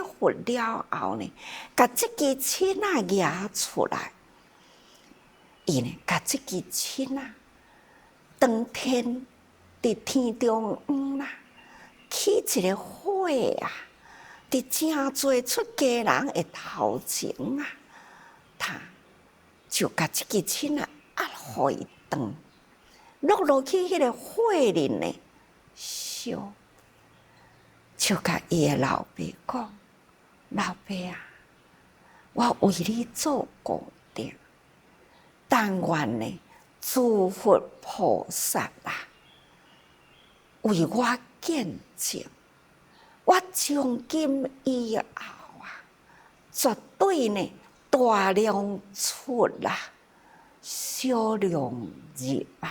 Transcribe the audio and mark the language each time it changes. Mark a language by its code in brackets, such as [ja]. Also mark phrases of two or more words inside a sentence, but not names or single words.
[nan] 佛了后呢，甲即支签啊举出来，伊呢甲即支签啊当天伫天中央啦，起一个火啊，伫真侪出家人的头前啊，他就甲即支签啊互伊断。落去迄个火里呢，烧，就甲伊个老爸讲：“ 老爸啊，我为你做功德，但愿呢，诸佛菩萨啊，为我见证，我从今以后啊，绝对呢大量出啦，小量入啊。”